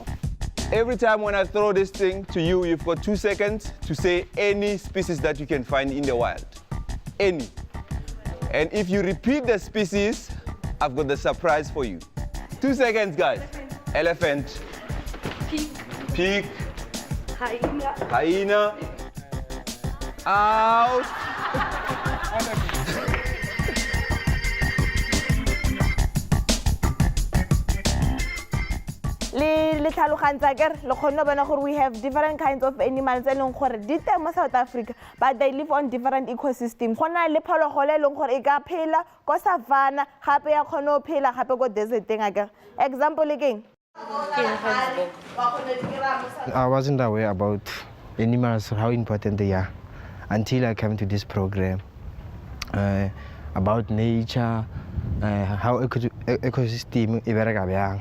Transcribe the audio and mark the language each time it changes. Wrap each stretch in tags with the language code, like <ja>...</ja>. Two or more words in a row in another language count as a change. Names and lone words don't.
<en>Every time when I throw this thing to you, you've got 2 seconds to say any species that you can find in the wild. Any. And if you repeat the species, I've got the surprise for you. 2 seconds, guys. Elephant. Pig. Hyena. Hyena. Out.</en> <tn>le tlhalogantsa kere le kgone bona gore</tn> <en>we have different kinds of animals</en> <tn>e leng gore di teng mo South Africa,</tn> <en>but they live on different ecosystems.</en> <tn>Go na le phologolo e leng gore e ka phela ko savana gape ya kgone go phela gape ko deserteng akere. Example keng?</tn> <en>I wasn't aware about animals, how important they are, until I came to this program about nature, how ecosystem is.</en>